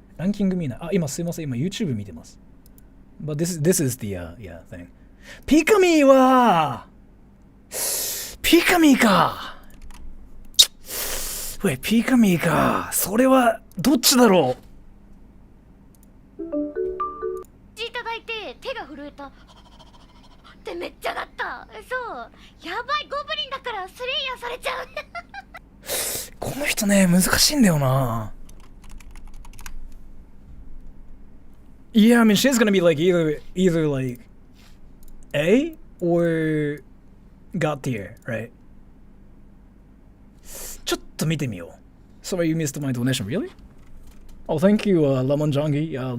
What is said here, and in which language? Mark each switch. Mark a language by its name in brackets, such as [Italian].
[Japanese] ランキング見ない。あ、今すいません。今 YouTube 見てます。 [English] But this is the yeah thing. [Japanese] ピカミはピカミか。 Wait, ピカミか。それはどっちだろう。いただいて手が震えた。ってめっちゃなった。そう。やばいゴブリンだからスレイヤーされちゃう。この人ね、難しいんだよな。 [English] Yeah, I mean, she's gonna be like either like A or God tier, right? [Japanese] ちょっと見てみよう。 [English] Sorry, you missed my donation, really? Oh, thank you, Lemon Jongi.